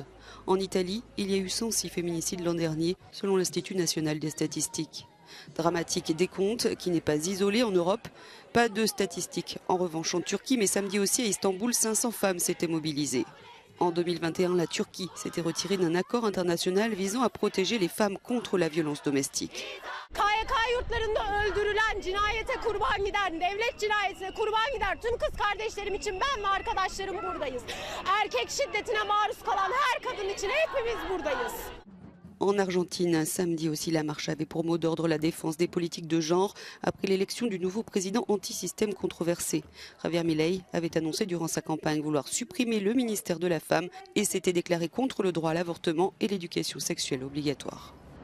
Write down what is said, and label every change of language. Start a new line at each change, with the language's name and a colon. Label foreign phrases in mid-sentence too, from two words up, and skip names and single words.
French: En Italie, il y a eu 106 féminicides l'an dernier, selon l'Institut national des statistiques. Dramatique décompte qui n'est pas isolé en Europe. Pas de statistiques en revanche en Turquie, mais samedi aussi à Istanbul, 500 femmes s'étaient mobilisées. En 2021, la Turquie s'était retirée d'un accord international visant à protéger les femmes contre la violence domestique.
Turkish: KYK yurtlarında öldürülen, cinayete kurban giden, devlet cinayetine kurban giden tüm kız kardeşlerim için ben ve arkadaşlarım buradayız. Erkek şiddetine maruz kalan her kadın için hepimiz buradayız.
French: En Argentine, samedi aussi, la marche avait pour mot d'ordre la défense des politiques de genre après l'élection du nouveau président anti-système controversé. Javier Milei avait annoncé durant sa campagne vouloir supprimer le ministère de la Femme et s'était déclaré contre le droit à l'avortement et l'éducation sexuelle obligatoire.